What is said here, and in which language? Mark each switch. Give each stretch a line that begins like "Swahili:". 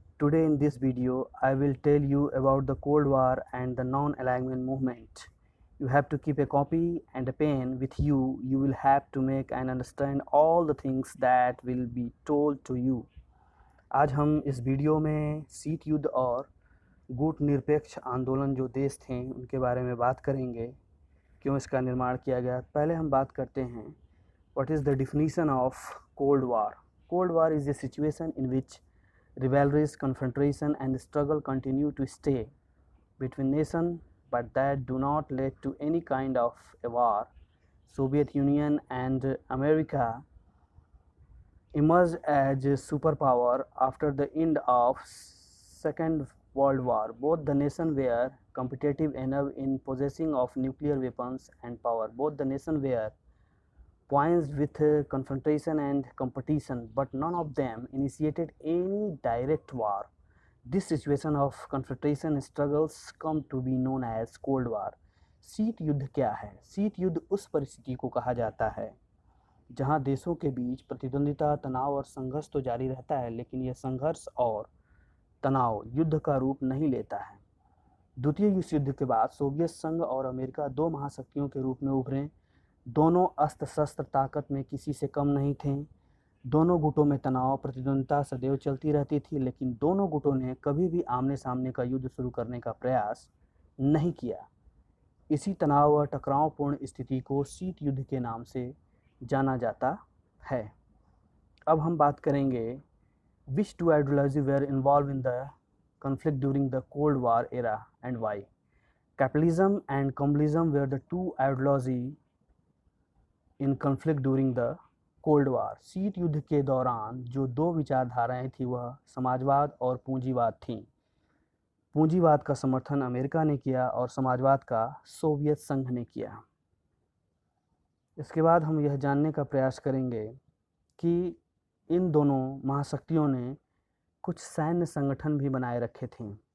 English: Today in this video I will tell you about the Cold War and the non-alignment movement. You have to keep a copy and a pen with you. You will have to make and understand all the things that will be told to you.
Hindi: आज हम इस video में शीत युद्ध और गुट निरपेक्ष आंदोलन जो देश थे उनके बारे में बात करेंगे, क्यों इसका निर्माण किया गया। पहले हम बात करते हैं
English: What is the definition of cold war. Cold war is a situation in which rivalries, confrontation and struggle continue to stay between nations but that do not lead to any kind of a war. Soviet Union and America emerged as a superpower after the end of Second World War. Both the nations were competitive enough in possessing of nuclear weapons and power. Both the nations were poised with confrontation and competition, but none of them initiated any direct war. This situation of confrontation struggles come to be known as Cold War.
Hindi: शीत युद्ध क्या है? शीत युद्ध उस परिस्थिति को कहा जाता है जहां देशों के बीच प्रतिद्वंदिता, तनाव और संघर्ष तो जारी रहता है, लेकिन यह संघर्ष और तनाव युद्ध का रूप नहीं लेता है। द्वितीय विश्व युद्ध के बाद सोवियत संघ और अमेरिका दो महाशक्तियों के रूप में उभरे। दोनों अस्त्र शस्त्र ताकत में किसी से कम नहीं थे। दोनों गुटों में तनाव, प्रतिद्वंदिता सदैव चलती रहती थी, लेकिन दोनों गुटों ने कभी भी आमने सामने का युद्ध शुरू करने का प्रयास नहीं किया। इसी तनाव व टकरावपूर्ण स्थिति को शीत युद्ध के नाम से जाना जाता है। अब हम बात करेंगे
English: Which two ideology were involve in the conflict during the Cold War era and why. Capitalism and communism were the two ideologies in conflict during the Cold War.
Hindi: शीत युद्ध के दौरान जो दो विचारधाराएं थी वह समाजवाद और पूंजीवाद थीं। पूंजीवाद का समर्थन अमेरिका ने किया और समाजवाद का सोवियत संघ ने किया। इसके बाद हम यह जानने का प्रयास करेंगे कि इन दोनों महाशक्तियों ने कुछ सैन्य संगठन भी बनाए रखे थे।